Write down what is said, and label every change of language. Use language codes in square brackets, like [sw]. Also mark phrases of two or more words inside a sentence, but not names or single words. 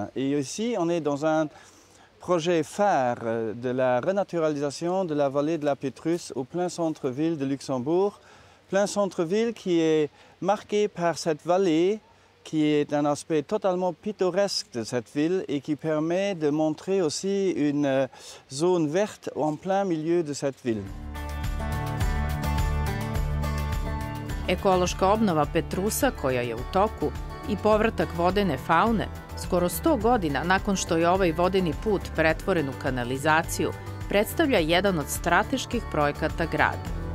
[fr] Et ici, on est dans un projet phare de la renaturalisation de la vallée de la Pétrus au plein centre-ville de Luxembourg. Plein centre-ville qui est marqué par cette vallée qui est un aspect totalement pittoresque de cette ville et qui permet de montrer aussi une zone verte en plein milieu de cette ville. [sr] Ekološka obnova Petrusa, koja je u toku, i povratak vodene faune, skoro 100 godina nakon što je ovaj vodeni put pretvoren u kanalizaciju, predstavlja jedan od strateških projekata grada.